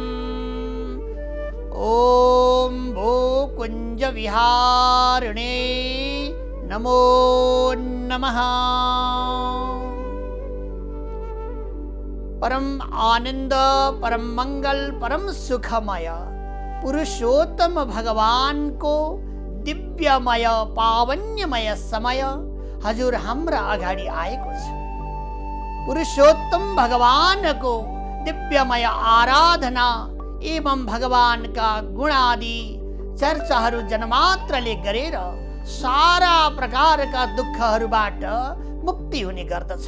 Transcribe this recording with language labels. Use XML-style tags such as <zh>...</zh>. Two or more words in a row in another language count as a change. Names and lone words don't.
<sa>ॐ भूकुञ्जविहारिणे नमो नमः।</sa> <ne>परम आनंद, परम मंगल, परम सुखमय पुरुषोत्तम भगवान को दिव्यमय पावन्यमय समय हजुर हाम्रा अगाडि आएको छ। पुरुषोत्तम भगवान को दिव्यमय आराधना एवं भगवान का गुणादि चर्चाहरू जनमात्रले गरेर सारा प्रकारका दुःखहरूबाट मुक्ति हुने गर्दछ।</ne>